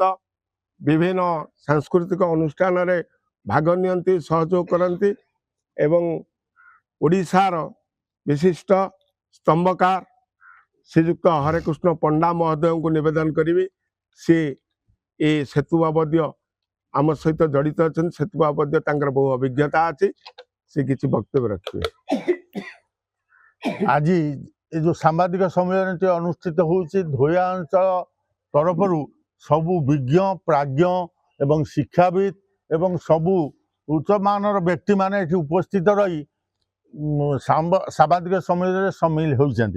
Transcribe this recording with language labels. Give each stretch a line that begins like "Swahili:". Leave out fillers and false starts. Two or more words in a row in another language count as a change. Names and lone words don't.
Odia: ବିଭିନ୍ନ ସାଂସ୍କୃତିକ ଅନୁଷ୍ଠାନରେ ଭାଗ ନିଅନ୍ତି ସହଯୋଗ କରନ୍ତି ଏବଂ ଓଡ଼ିଶାର ବିଶିଷ୍ଟ ସ୍ତମ୍ଭକାର ଶ୍ରୀଯୁକ୍ତ ହରେକୃଷ୍ଣ ପଣ୍ଡା ମହୋଦୟଙ୍କୁ ନିବେଦନ କରିବି ସେ ଏ ସେତୁ ବାବଦୀୟ ଆମ ସହିତ ଜଡ଼ିତ ଅଛନ୍ତି ସେତୁ ବାବଦୀୟ ତାଙ୍କର ବହୁ ଅଭିଜ୍ଞତା ଅଛି ସେ କିଛି ବକ୍ତବ୍ୟ ରଖିବେ। ଆଜ ଏ ଯୋ ସାମ୍ବାଦିକ ସମ୍ମେଳନ ଅନୁଷ୍ଠିତ ହଉଛି ଧୋୟା ଅଞ୍ଚଳ ତରଫରୁ ସବୁ ବିଜ୍ଞ ପ୍ରାଜ୍ଞ ଏବଂ ଶିକ୍ଷାବିତ୍ ଏବଂ ସବୁ ଉଚ୍ଚ ମାନର ବ୍ୟକ୍ତି ମାନେ ଉପସ୍ଥିତ ରହି ସାମ୍ବାଦିକ ସମ୍ମେଳନ ସମ୍ମିଳିତ ହଉଛନ୍ତି।